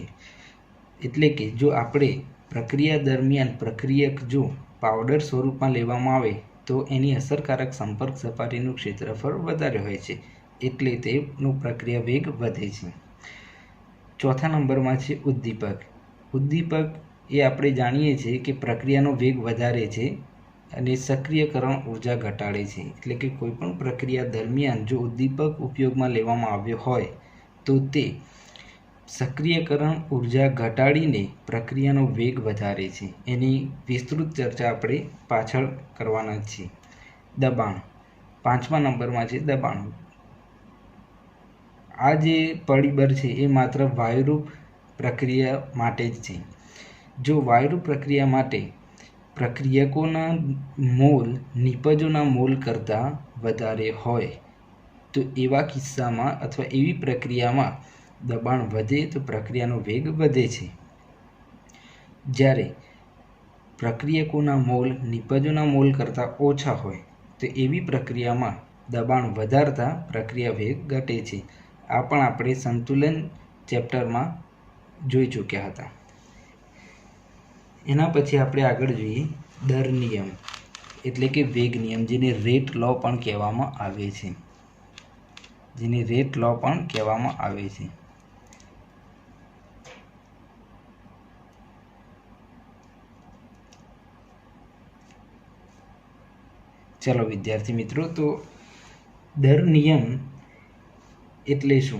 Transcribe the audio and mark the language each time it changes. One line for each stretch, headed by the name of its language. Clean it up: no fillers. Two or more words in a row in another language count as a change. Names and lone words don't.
Gujarati: એટલે કે જો આપણે પ્રક્રિયા દરમિયાન પ્રક્રિયક જો પાઉડર સ્વરૂપ માં લેવામાં આવે તો એની અસરકારક સંપર્ક સપાટીનું ક્ષેત્રફળ વધારે હોય છે એટલે તેનું પ્રક્રિયા વેગ વધે છે। ચૌથા નંબર માં છે ઉદ્દીપક। ઉદ્દીપક એ આપણે જાણીએ છીએ કિ પ્રક્રિયાનો વેગ વધારે છે અને સક્રિયકરણ ઊર્જા ઘટાડે છે। એટલે કે કોઈપણ પ્રક્રિયા દરમિયાન જો ઉદ્દીપક ઉપયોગ માં લેવામાં આવ્યો હોય તો તે સક્રિયકરણ ઊર્જા ઘટાડીને પ્રક્રિયાનો વેગ વધારે છે। એની વિસ્તૃત ચર્ચા આપણે પાછળ કરવાના છીએ। દબાણ। પાંચમા નંબર માં છે દબાણ। આ જે પરિબળ છે એ માત્ર વાયુરૂપ પ્રક્રિયા માટે જ છે। જો વાયુરૂપ પ્રક્રિયા માટે પ્રક્રિયકોના મોલ નિપજોના મોલ કરતા વધારે હોય તો એવા કિસ્સામાં અથવા એવી પ્રક્રિયામાં દબાણ વધે તો પ્રક્રિયાનો વેગ વધે છે। જ્યારે પ્રક્રિયકોના મોલ નિપજોના મોલ કરતા ઓછા હોય તો એવી પ્રક્રિયામાં દબાણ વધારતા પ્રક્રિયા વેગ ઘટે છે। આ પણ આપણે સંતુલન ચેપ્ટર માં જોઈ ચૂક્યા હતા। એના પછી આપણે આગળ જોઈએ દર નિયમ એટલે કે વેગ નિયમ, જેને
English: rate law
Gujarati: પણ કહેવામાં આવે છે, જેને
English: rate law
Gujarati: પણ કહેવામાં આવે છે। ચલો વિદ્યાર્થી મિત્રોં, તો દર નિયમ એટલે શું?